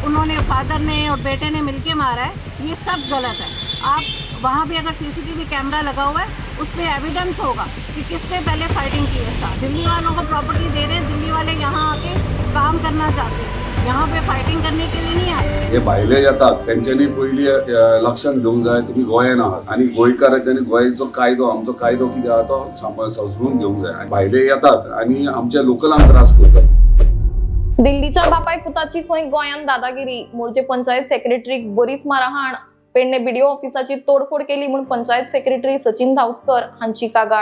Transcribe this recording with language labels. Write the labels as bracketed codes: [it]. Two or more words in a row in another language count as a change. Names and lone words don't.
[hi] उन्होंने फादर ने और बेटे ने मिलके मारा है, ये सब गलत है। आप वहाँ भी अगर सीसीटीवी कैमरा लगा हुआ है उस पर एविडेंस होगा कि किसने पहले फाइटिंग की है। था दिल्ली वालों को प्रॉपर्टी दे रहे, दिल्ली वाले यहाँ आके काम करना चाहते हैं, यहाँ पे फाइटिंग करने के लिए नहीं आए। [kok] हे भायले येतात त्यांच्यानी पहिली लक्षात घेऊन जाय तुम्ही गोंयान आहात आणि गोंयकारांच्यानी गोंयचो कायदो आमचो कायदो कितें आहा तो समजून घेवंक जाय। भायले येतात आणि आमच्या लोकलांक त्रास करतात। दिल्लीच्या बापाय पुताची खंय गोंयान दादागिरी। मूळचे पंचायत सेक्रेटरीक बरीच मारहाण। पेडणे बीडीओ ऑफिसाची तोडफोड केली म्हणून पंचायत सेक्रेटरी सचिन धावस्कर हांची कागाळ।